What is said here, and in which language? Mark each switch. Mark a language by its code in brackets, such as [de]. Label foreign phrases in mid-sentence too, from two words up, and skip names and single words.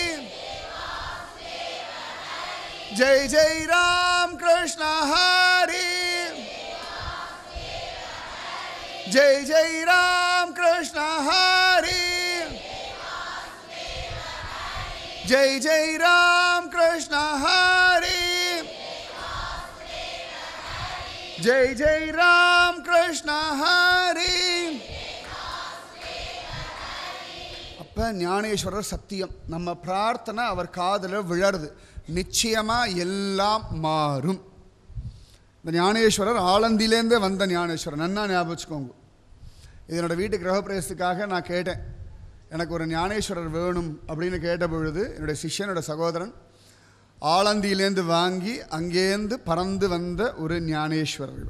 [mr] जय जय राम कृष्ण हरि जय जय राम कृष्ण हरि जय जय राम कृष्ण हरि जय जय राम कृष्ण हरि [ta] அப்ப ஞானேஸ்வரர் சத்தியம். நம்ம பிரார்த்தனை அவர் காதுல விழருது. நிச்சயமா எல்லாம் மாறும். இந்த ஞானேஸ்வரர் ஆலந்தியிலேருந்தே வந்த ஞானேஸ்வரர். நன்னா ஞாபகம் வச்சுக்கோங்க. இதனோட வீட்டு கிரகப்பிரவேசத்துக்காக நான் கேட்டேன், எனக்கு ஒரு ஞானேஸ்வரர் வேணும் அப்படின்னு கேட்ட பொழுது என்னுடைய சிஷ்யனோட சகோதரன் ஆலந்தியிலேருந்து வாங்கி அங்கேருந்து பறந்து வந்த ஒரு ஞானேஸ்வரர் இவர்.